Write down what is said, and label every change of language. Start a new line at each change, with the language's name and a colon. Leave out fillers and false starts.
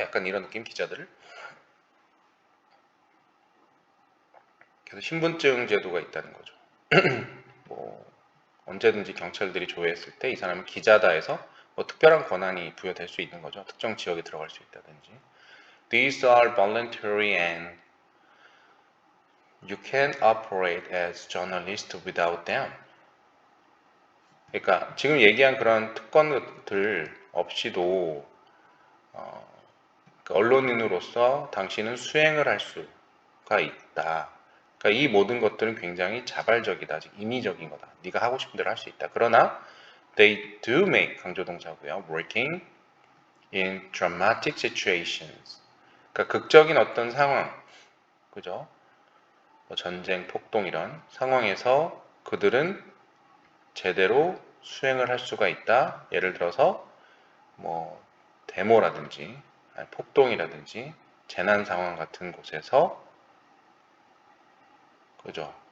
Korean: 약간 이런 느낌 기자들을. 그래서 신분증 제도가 있다는 거죠. 뭐 언제든지 경찰들이 조회했을 때 이 사람은 기자다 해서 뭐 특별한 권한이 부여될 수 있는 거죠. 특정 지역에 들어갈 수 있다든지.
English: These are voluntary and you can't operate as journalist without them.
Korean: 그러니까 지금 얘기한 그런 특권들 없이도 언론인으로서 당신은 수행을 할 수가 있다. 그러니까 이 모든 것들은 굉장히 자발적이다, 임의적인 거다. 네가 하고 싶은 대로 할 수 있다. 그러나
English: they do make
Korean: 강조동사고요.
English: working in dramatic situations.
Korean: 그러니까 극적인 어떤 상황, 그죠? 뭐 전쟁, 폭동 이런 상황에서 그들은 제대로 수행을 할 수가 있다. 예를 들어서 뭐 데모라든지 폭동이라든지 재난 상황 같은 곳에서 그죠?